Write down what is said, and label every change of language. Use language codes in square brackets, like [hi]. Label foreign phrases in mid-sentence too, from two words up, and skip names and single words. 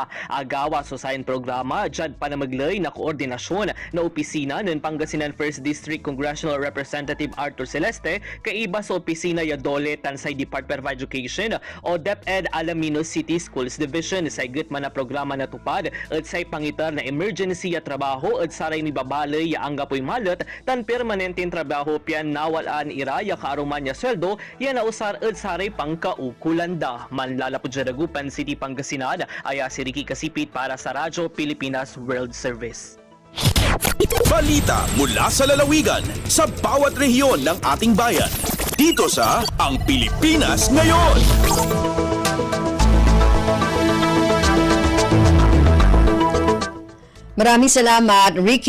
[pag] Agawa sa sayan programa jad panamaglay na koordinasyon na opisina ng Pangasinan 1st District Congressional Representative Arthur Celeste kaiba sa opisina ya DOLE Tansay Department of Education o DepEd Alaminos City Schools Division. Sa higit man na programa na tupad at say pangitar na emergency ya trabaho at saray ni babale ya anggapoy malat tan permanenteng trabaho pian nawalaan iraya kaaruman ya sweldo ya nausar at saray pangkaukulanda. Manlalapod sa Dagupan City, Pangasinan, aya si Ricky Kasipit para sa Radyo Pilipinas World Service. [tl] Balita mula sa lalawigan sa bawat rehiyon ng ating bayan. Dito sa Ang Pilipinas Ngayon. Maraming salamat, Ricky.